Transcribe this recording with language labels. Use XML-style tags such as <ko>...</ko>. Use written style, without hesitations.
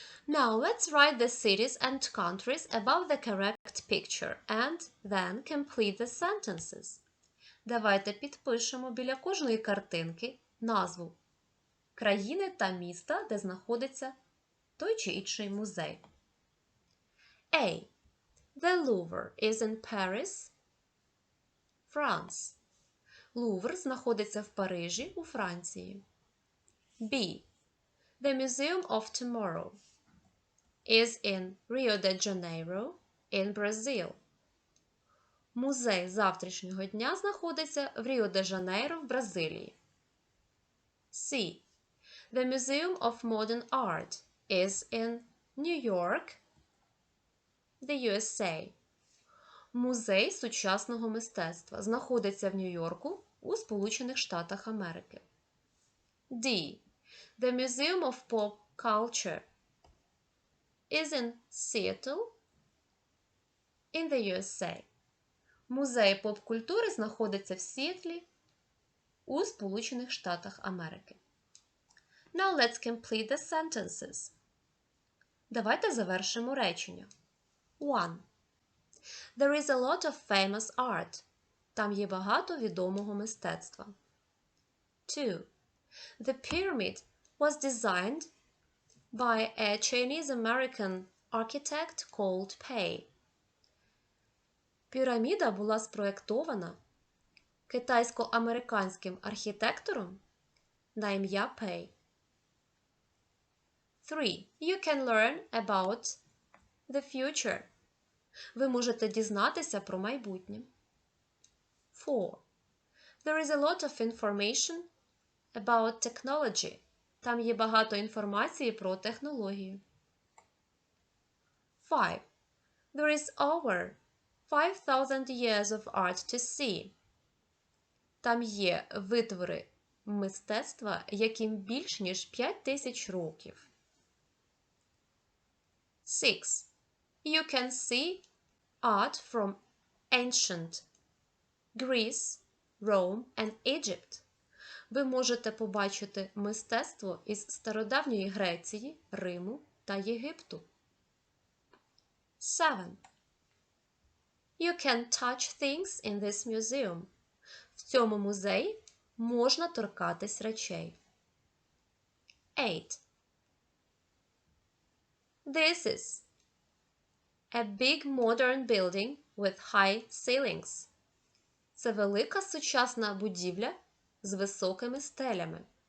<en>Now let's write the cities and countries above the correct picture and then complete the sentences.</en> <uk>Давайте підпишемо біля кожної картинки назву країни та міста, де знаходиться той чи інший музей.</uk> <en>A. The Louvre is in Paris, France.</en> <uk>Лувр знаходиться в Парижі, у Франції.</uk> <en>B. The Museum of Tomorrow is in Rio de Janeiro, in Brazil.</en> <uk>Музей завтрашнього дня знаходиться в Ріо-де-Жанейро в Бразилії.</uk> <en>C. The Museum of Modern Art is in New York, the USA.</en> <uk>Музей сучасного мистецтва знаходиться в Нью-Йорку у Сполучених Штатах Америки. D.</uk> <en>The Museum of Pop Culture is in Seattle, in the USA.</en> <uk>Музей поп-культури знаходиться в Сіетлі у Сполучених Штатах Америки.</uk> <en>Now let's complete the sentences.</en> <uk>Давайте завершимо речення.</uk> <en>1. There is a lot of famous art.</en> <uk>Там є багато відомого мистецтва.</uk> <en>2. The pyramid was designed by a Chinese-American architect called Pei.</en> <uk>Піраміда була спроєктована китайсько-американським архітектором на ім'я Пей.</uk> <en>3. You can learn about the future.</en> <uk>Ви можете дізнатися про майбутнє.</uk> <en>4. There is a lot of information about technology.</en> <uk>Там є багато інформації про технологію.</uk> <en>5. There is over 5,000 years of art to see.</en> <uk>Там є витвори мистецтва, яким більш ніж 5,000 років.</uk> <en>6. You can see art from ancient Greece, Rome and Egypt.</en> <uk>Ви можете побачити мистецтво із стародавньої Греції, Риму та Єгипту.</uk> <en>7. You can touch things in this museum.</en> <uk>В цьому музеї можна торкатись речей.</uk> <en>8. This is a big modern building with high ceilings.</en> <uk>Це велика сучасна будівля з високими стелями.</uk>